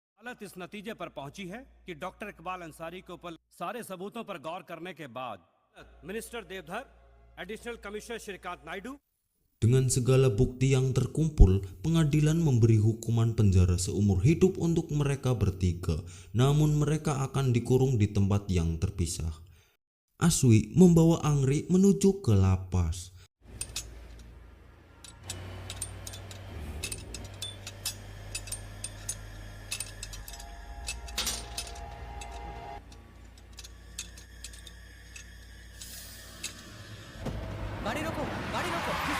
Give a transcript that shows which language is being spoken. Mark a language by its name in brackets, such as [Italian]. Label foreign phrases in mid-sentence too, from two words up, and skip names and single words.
[Hindi] अदालत इस नतीजे पर पहुंची है कि डॉक्टर इकबाल अंसारी के ऊपर सारे सबूतों पर गौर करने के बाद मिनिस्टर देवधर, [English] additional commissioner [Hindi] श्रीकांत नायडू [Indonesian] Dengan segala bukti yang terkumpul, pengadilan memberi hukuman penjara seumur hidup untuk mereka bertiga, namun mereka akan dikurung di tempat yang terpisah. Aswi membawa Angri menuju ke lapas. [Hindi] गाड़ी रोको, गाड़ी रोको।